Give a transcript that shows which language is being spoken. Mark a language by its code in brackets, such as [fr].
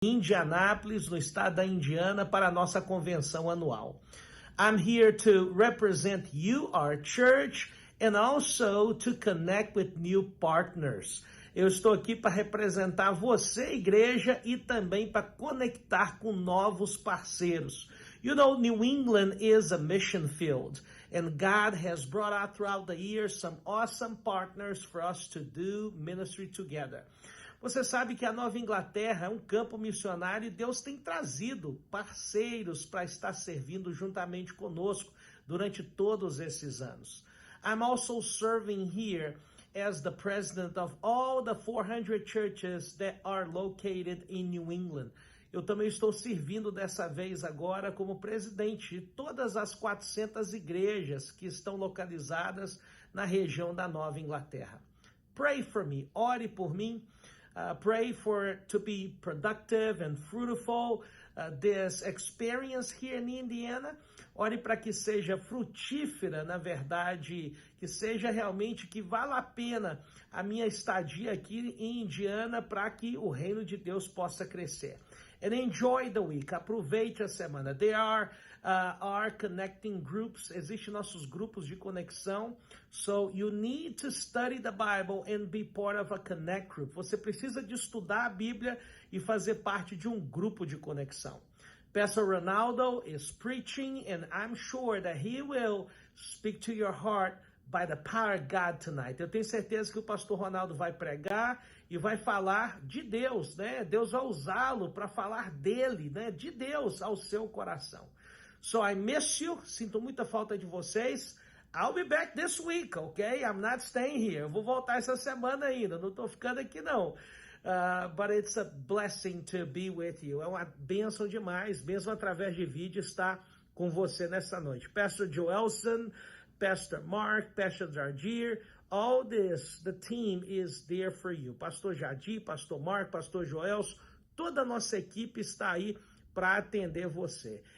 [pt] Indianápolis, no estado da Indiana, para a nossa convenção anual. [en] I'm here to represent you, our church, and also to connect with new partners. [pt] Eu estou aqui para representar você, igreja, e também para conectar com novos parceiros. [en] You know, New England is a mission field, and God has brought out throughout the years some awesome partners for us to do ministry together. [pt] Você sabe que a Nova Inglaterra é um campo missionário e Deus tem trazido parceiros para estar servindo juntamente conosco durante todos esses anos. [en] I'm also serving here as the president of all the 400 churches that are located in New England. [pt] Eu também estou servindo dessa vez agora como presidente de todas as 400 igrejas que estão localizadas na região da Nova Inglaterra. [en] Pray for me, [pt] ore por mim. [en] Pray for to be productive and fruitful this experience here in Indiana. [pt] Ore para que seja frutífera, na verdade, que seja realmente que vale a pena a minha estadia aqui em Indiana para que o reino de Deus possa crescer. [en] And enjoy the week. [pt] Aproveite a semana. [en] There are our connecting groups. [pt] Existem nossos grupos de conexão. [en] So you need to study the Bible and be part of a connect group. [pt] Você precisa de estudar a Bíblia e fazer parte de um grupo de conexão. [en] Pastor Ronaldo is preaching, and I'm sure that he will speak to your heart by the power of God tonight. [pt] Eu tenho certeza que o pastor Ronaldo vai pregar e vai falar de Deus, né? Deus vai usá-lo para falar dele, né? De Deus ao seu coração. [en] So I miss you. [pt] Sinto muita falta de vocês. [en] I'll be back this week, okay? I'm not staying here. [pt] Eu vou voltar essa semana ainda. Não estou ficando aqui, não. [en] But it's a blessing to be with you. [pt] É uma bênção demais, mesmo através de vídeo, estar com você nessa noite. [en] Pastor Joelson, Pastor Mark, Pastor Jardir, all this, the team is there for you. [pt] Pastor Jardir, Pastor Mark, Pastor Joelson, toda a nossa equipe está aí para atender você.